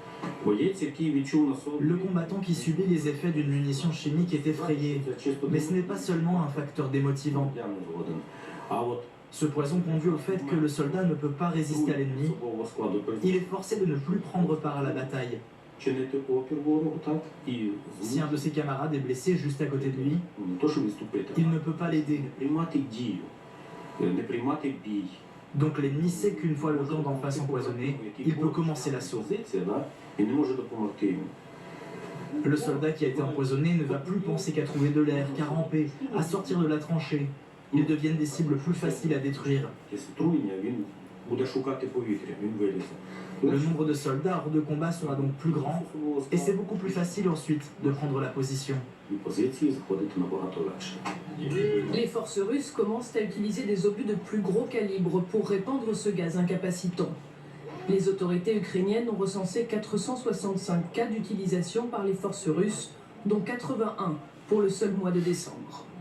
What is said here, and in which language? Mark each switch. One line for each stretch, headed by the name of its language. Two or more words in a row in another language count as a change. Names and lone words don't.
French: Le combattant qui subit les effets d'une munition chimique est effrayé, mais ce n'est pas seulement un facteur démotivant. Ce poison conduit au fait que le soldat ne peut pas résister à l'ennemi. Il est forcé de ne plus prendre part à la bataille.
Ukrainian: чинити опір ворогу, так, і
French: Si un de ses camarades est blessé juste à côté de lui,
Ukrainian: не то, що відступити,
French: il ne peut pas l'aider.
Ukrainian: не приймати дію, не приймати бій.
French: Donc l'ennemi sait qu'une fois le camp d'en face empoisonné, il peut commencer l'assaut.
Ukrainian: Позиція, да, і не може допомогти йому.
French: Le soldat qui a été empoisonné ne va plus penser qu'à trouver de l'air, qu'à ramper, à sortir de la tranchée. Ils deviennent des cibles plus faciles à détruire.
Ukrainian: Після отруєння він буде шукати повітря, він вилізе.
French: Le nombre de soldats hors de combat sera donc plus grand, et c'est beaucoup plus facile ensuite de prendre la position.
Ukrainian: І позиції заходити набагато легше.
French: Les forces russes commencent à utiliser des obus de plus gros calibre pour répandre ce gaz incapacitant. Les autorités ukrainiennes ont recensé 465 cas d'utilisation par les forces russes, dont 81 pour le seul mois de décembre.